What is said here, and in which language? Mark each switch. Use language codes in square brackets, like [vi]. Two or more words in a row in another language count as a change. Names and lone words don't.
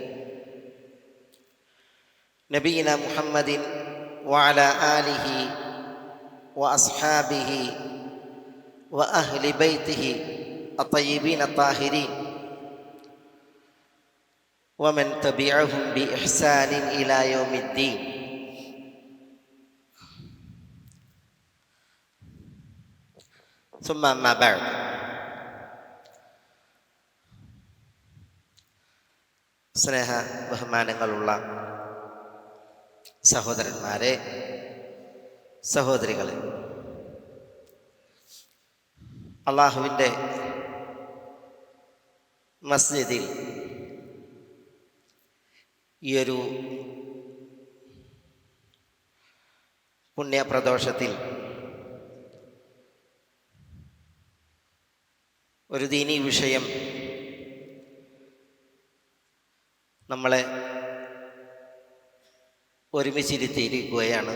[ar] نبينا محمد وعلى آله وأصحابه وأهل بيته الطيبين الطاهرين ومن تبعهم بإحسان إلى يوم الدين. ثم أما بعد. [ml] സ്നേഹ ബഹുമാനങ്ങളുള്ള സഹോദരന്മാരെ, സഹോദരികളെ, അള്ളാഹുവിൻ്റെ മസ്ജിദിൽ ഈയൊരു പുണ്യപ്രദോഷത്തിൽ ഒരു ദീനീ വിഷയം നമ്മളെ ഒരുമിച്ചിരുത്തിയിരിക്കുകയാണ്.